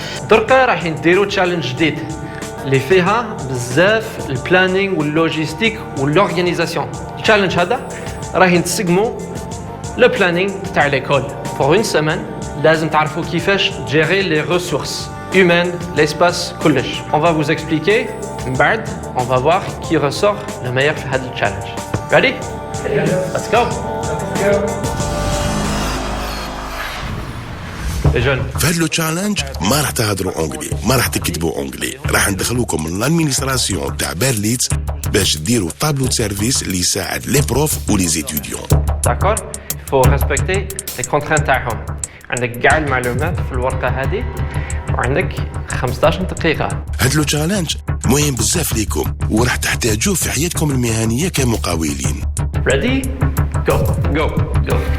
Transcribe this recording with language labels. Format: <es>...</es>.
<ar>دركا راح نديرو تشالنج جديد اللي فيها بزاف البلانينغ واللوجيستيك والأورغانيزاسيون. التشالنج هذا راح نتسقمو لو بلانينغ تاع ليكول.</ar> <fr>pour une semaine</fr> <ar>لازم تعرفوا كيفاش</ar> <fr>gérer les ressources humaines, l'espace كلش. On va vous expliquer</fr> <ar>من بعد</ar> <fr>on va voir qui ressort le meilleur</fr> <ar>في هذا الchallenge.</ar> <en>Ready? Let's go.</en> <ar>في هذا التشالنج ما راح تهضروا اونجلي، ما راح تكتبوا اونجلي، راح ندخلوكم من الادمينستراسيون تاع بيرليتز باش ديروا طابلو سيرفيس اللي يساعد لي بروف ولي زيتيديون.</ar> <fr>D'accord? Il faut respecter les contraintes تاعهم.</fr> <ar>عندك كاع المعلومات في الورقة هذه وعندك 15 دقيقة. هذا التشالنج مهم بزاف ليكم وراح تحتاجوه في حياتكم المهنية كمقاولين.</ar> <en>Ready? Go. Go. Go.</en>